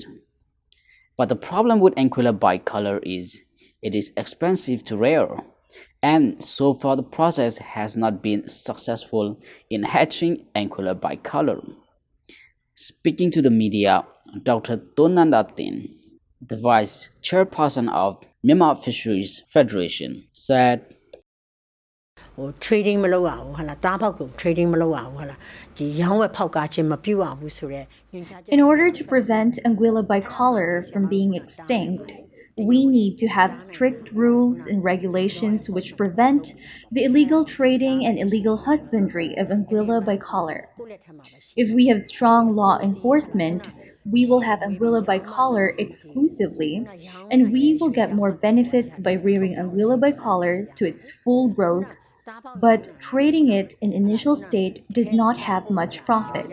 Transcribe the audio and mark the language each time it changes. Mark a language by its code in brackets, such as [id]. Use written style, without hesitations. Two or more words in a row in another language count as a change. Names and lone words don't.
[en] But the problem with Anguilla bicolor is it is expensive to rear, and so far the process has not been successful in hatching Anguilla bicolor. Speaking to the media, Dr. Tonandatin, the vice chairperson of Myanmar Fisheries Federation, said, [my] trading မလုပ်ရဘူးဟာလားတားဖောက်ကို trading မလုပ်ရဘူးဟာလားဒီရောင်းဝယ်ဖောက်ကားခြင်းမပြုရဘူးဆိုရဲညွှန်ကြားချက် [en] In order to prevent Anguilla bicolor from being extinct, we need to have strict rules and regulations which prevent the illegal trading and illegal husbandry of Anguilla bicolor. If we have strong law enforcement, we will have Anguilla bicolor exclusively, and we will get more benefits by rearing Anguilla bicolor to its full growth, but trading it in initial state does not have much profit.